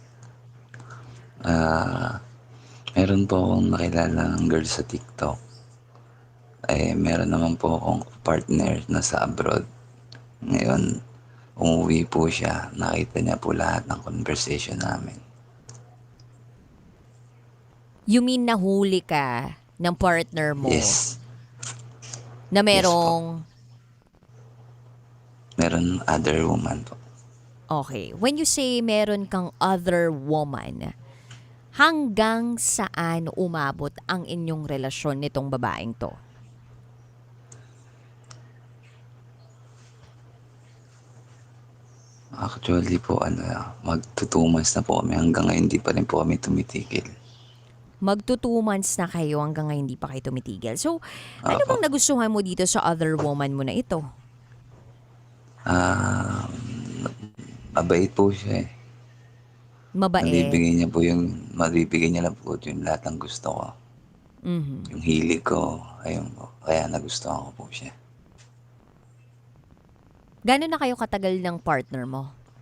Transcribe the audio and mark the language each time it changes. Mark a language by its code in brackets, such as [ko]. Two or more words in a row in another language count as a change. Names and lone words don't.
[tl] Meron po akong nakilalang girl sa TikTok. Meron naman po akong partner na sa abroad. Ngayon, umuwi po siya. Nakita niya po lahat ng conversation namin. [en] You mean [tl] nahuli ka ng partner mo? [en] Yes. [tl] Na merong... Meron [en] other woman [tl] po. [en] Okay. When you say [tl] meron kang [en] other woman, [tl] hanggang saan umabot ang inyong relasyon nitong babaeng to? Actually po, magto 2 months na po kami. Hanggang ngayon, hindi pa rin po kami tumitigil. Magto 2 months na kayo hanggang ngayon hindi pa kayo tumitigil. So, ano bang nagustuhan mo dito sa [en] other woman [tl] mo na ito? Mabait po siya eh. Mabait? Mabibigay niya lang po yung lahat ng gusto ko. Mhm. Yung hilig ko, ayun po. Kaya nagustuhan ko po siya. Gano'n na kayo katagal ng partner mo?